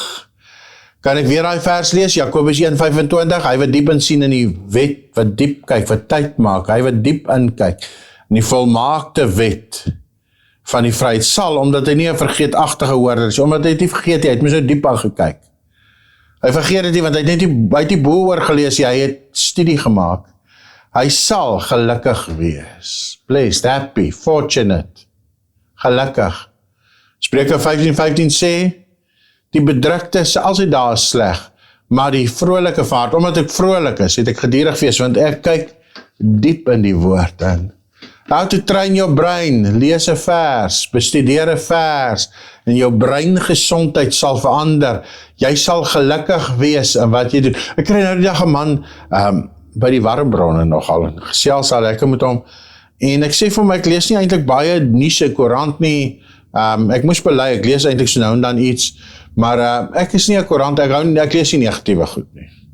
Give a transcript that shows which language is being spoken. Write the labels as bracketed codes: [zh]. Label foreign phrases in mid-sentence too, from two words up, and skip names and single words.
[af] Kan ek weer daai vers lees? Jakobus 1:25, hy wat diep insien in die wet, wat diep kyk, wat tyd maak, hy wat diep inkyk, in die volmaakte wet van die vryheid sal, omdat hy nie 'n vergeetagtige hoorder is, omdat hy het nie vergeet, hy het my so diep aangekyk. Hy vergeet dit nie, want hy het nie bo oor gelees, hy het studie gemaak. Hy sal gelukkig wees. [en] Blessed, happy, fortunate, [af] gelukkig. Spreuke 15:15 sê, die bedrukte is altyd daar sleg, maar die vrolike vaart, omdat ek vrolik is, het ek gedurig fees, want ek kyk diep in die woord in. [en] How to train your brain, [af] lees 'n vers, bestudeer 'n vers, en jou breingesondheid sal verander. Jy sal gelukkig wees in wat jy doen. Ek kry nou die dag 'n man, by die warmbronne nogal, en gesels al lekker met hom, en ek sê vir my, ek lees nie eintlik baie nuus, koerant nie, ek moes bely, ek lees eintlik so nou en dan iets, maar ek is nie 'n koerant, ek lees nie negatiewe goed nie.